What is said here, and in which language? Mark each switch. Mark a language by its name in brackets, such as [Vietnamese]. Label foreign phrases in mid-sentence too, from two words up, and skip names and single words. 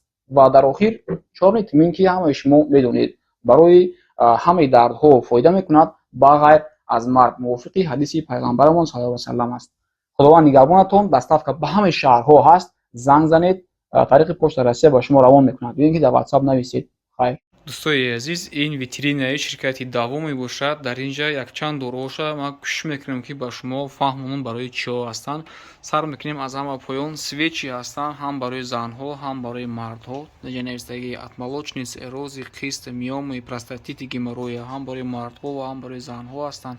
[Persian] و در آخر 4 ویتامین که همه شما میدونید برای همه دردها فایده میکند با غیر از مرگ موافقی حدیث پیغمبرمون صلی الله علیه و سلم است. خداوند نگهبانتون. دستاف که به همه شهرها هست زنگ زنید، طریق پشت رسیه با شما روان میکند. ببینید که در واتساپ نویسید. خیر. [Tajik] дӯстои азиз, ин витринаи ширкати даво мебошад. Дар ин ҷа якчанд дороҳоша ман кӯшиш мекунам ки ба шумо фаҳмонам барои чиҳо ҳастанд. Сар мекунем аз ҳама поён. Свечи ҳастанд ҳам барои занҳо, ҳам барои мардҳо. Инҷа навистагии отмолочный циррози, қист, миомы, простатити, геморроя ҳам барои мардҳо ва ҳам барои занҳо ҳастанд.